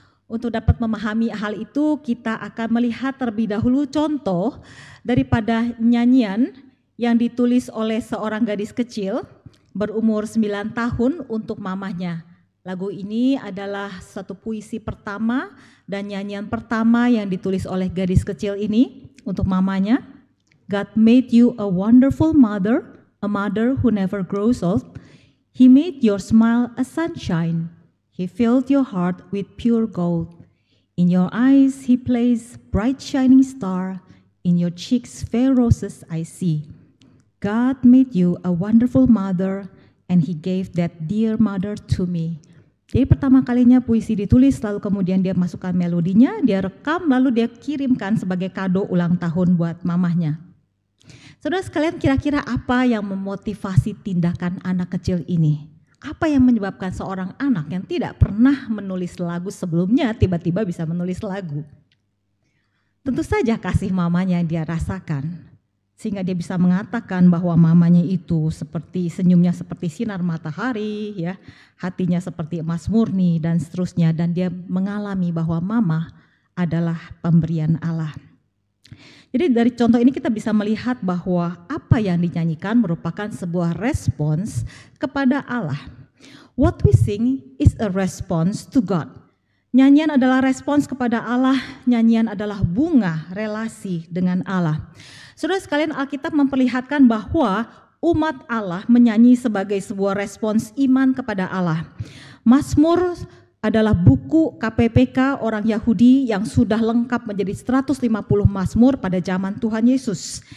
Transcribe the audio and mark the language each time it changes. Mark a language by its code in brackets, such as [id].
[id] Untuk dapat memahami hal itu kita akan melihat terlebih dahulu contoh daripada nyanyian yang ditulis oleh seorang gadis kecil berumur 9 tahun untuk mamahnya. Lagu ini adalah satu puisi pertama dan nyanyian pertama yang ditulis oleh gadis kecil ini untuk mamanya. [en] God made you a wonderful mother, a mother who never grows old. He made your smile a sunshine. He filled your heart with pure gold. In your eyes he placed bright shining star. In your cheeks fair roses I see. God made you a wonderful mother and he gave that dear mother to me. [id] Jadi pertama kalinya puisi ditulis, lalu kemudian dia masukkan melodinya, dia rekam, lalu dia kirimkan sebagai kado ulang tahun buat mamahnya. Saudara sekalian, kira-kira apa yang memotivasi tindakan anak kecil ini? Apa yang menyebabkan seorang anak yang tidak pernah menulis lagu sebelumnya tiba-tiba bisa menulis lagu? Tentu saja kasih mamanya yang dia rasakan. Sehingga dia bisa mengatakan bahwa mamanya itu seperti senyumnya seperti sinar matahari, ya, hatinya seperti emas murni dan seterusnya, dan dia mengalami bahwa mama adalah pemberian Allah. Jadi dari contoh ini kita bisa melihat bahwa apa yang dinyanyikan merupakan sebuah respons kepada Allah. [en] What we sing is a response to God. [id] Nyanyian adalah respons kepada Allah, nyanyian adalah bunga relasi dengan Allah. Saudara sekalian, Alkitab memperlihatkan bahwa umat Allah menyanyi sebagai sebuah respons iman kepada Allah. Mazmur adalah buku KPPK orang Yahudi yang sudah lengkap menjadi 150 mazmur pada zaman Tuhan Yesus.